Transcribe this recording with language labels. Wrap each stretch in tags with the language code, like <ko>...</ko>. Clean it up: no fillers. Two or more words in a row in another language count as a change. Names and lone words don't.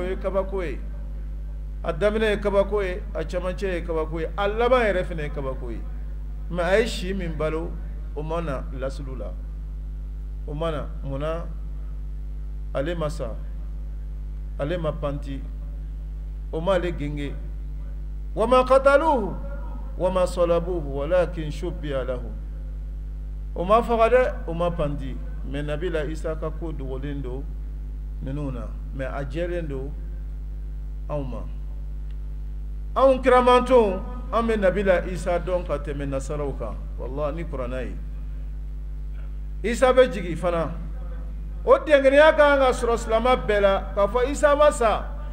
<bm>ye kabako ye a daminɛ ye kabako ye a camancɛ ye kabako ye a laban yɛrɛ fɛnɛ ye kabako ye mɛ a ye si min balo o ma na lasulu la o ma na munna ale ma sa ale ma panti o ma ale genge wama</bm> <ar>قتلوه وما صلبوه ولكن شبه له</ar> <bm>o ma faga dɛ o ma panti mɛ nabila isa ka ko dogolen do ninnu na mɛ a jɛlen do anw ma anw kiramantonw an bɛ nabila isa dɔn ka tɛmɛ nasaraw kan wallahi ni kuranɛ ye isa bɛ jigi fana o dengeniya ka kan ka sɔrɔ silama bɛɛ la k'a fɔ isa ma sa</bm>